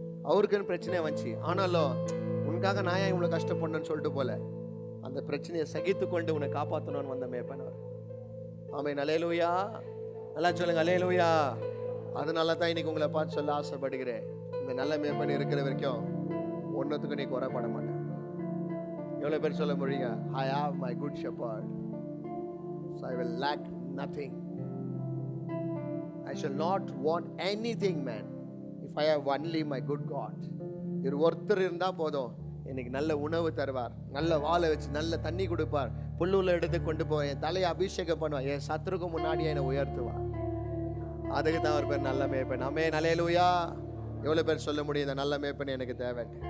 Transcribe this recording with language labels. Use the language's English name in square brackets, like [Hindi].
[Tamil] அவருக்குன்னு பிரச்சனை வந்துச்சு, ஆனாலும் உனக்காக நான் ஏன் இவ்வளவு கஷ்டப்படணும்னு சொல்லிட்டு போல அந்த பிரச்சனையை சகித்து கொண்டு உன்னை காப்பாற்றணும்னு வந்த மேய்ப்பன் அவர். ஆமென். ஹல்லேலூயா. நல்லா சொல்லுங்க. ஹல்லேலூயா. அதனால தான் இன்னைக்கு உங்களை பார்த்து சொல்ல ஆசைப்படுகிறேன், இந்த நல்ல மேய்ப்பன் இருக்கிற வரைக்கும் ஒன்னத்துக்கு நீ குறைபட மாட்டேன். எவ்வளவு பேர் சொல்ல முடியுங்க? [English] I have my good shepherd, so I will lack nothing. I shall not want anything, man, if I have only my good God. [Tamil] ஒருத்தர் இருந்தா போதும், எனக்கு நல்ல உணவு தருவார், நல்ல வாழை வச்சு நல்ல தண்ணி கொடுப்பார், புல்லுள்ள எடுத்து கொண்டு போய் என் தலையை அபிஷேகம் பண்ணுவார், என் சத்துருக்கு முன்னாடி என்னை உயர்த்துவார். அதுக்கு தான் அவர் பேர் நல்ல மேய்ப்பன். ஆமென். ஹல்லேலூயா. எவ்வளவு பேர் சொல்ல முடியும் இந்த நல்ல மேய்ப்பன் எனக்கு தேவை?